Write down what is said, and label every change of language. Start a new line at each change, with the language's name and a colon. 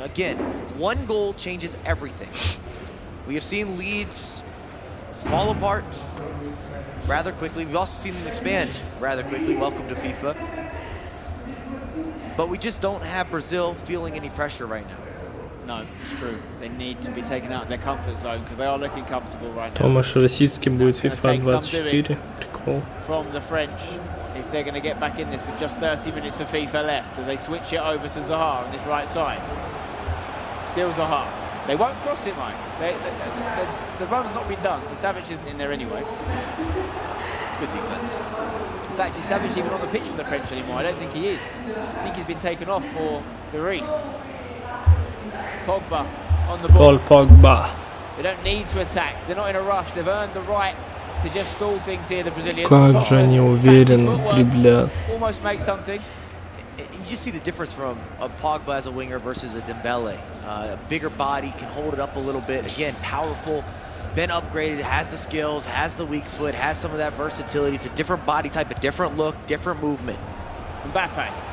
English: Again, one goal changes everything. We have seen leads fall apart rather quickly. We've also seen them expand rather quickly. Welcome to FIFA. But we just don't have Brazil feeling any pressure right now. No, it's true. They need to be taken out of their comfort zone because they are looking comfortable right now.
Russian: Томаш российский будет FIFA 24. Прикол.
English: From the French, if they're going to get back in this with just 30 minutes of FIFA left, do they switch it over to Zaha on this right side? Still Zaha. They won't cross it, Mike. The run's not been done, so Savage isn't in there anyway. It's good defense. In fact, is Savage even on the pitch for the French anymore? I don't think he is. I think he's been taken off for Lloris. Pogba on the ball. Paul Pogba. They don't need to attack. They're not in a rush. They've earned the right to just stall things here, the Brazilians.
Russian: Как же они уверенно дриблят.
English: Almost make something. You just see the difference from a Pogba as a winger versus a Dembele. A bigger body, can hold it up a little bit. Again, powerful, been upgraded, has the skills, has the weak foot, has some of that versatility. It's a different body type, a different look, different movement. Mbappe.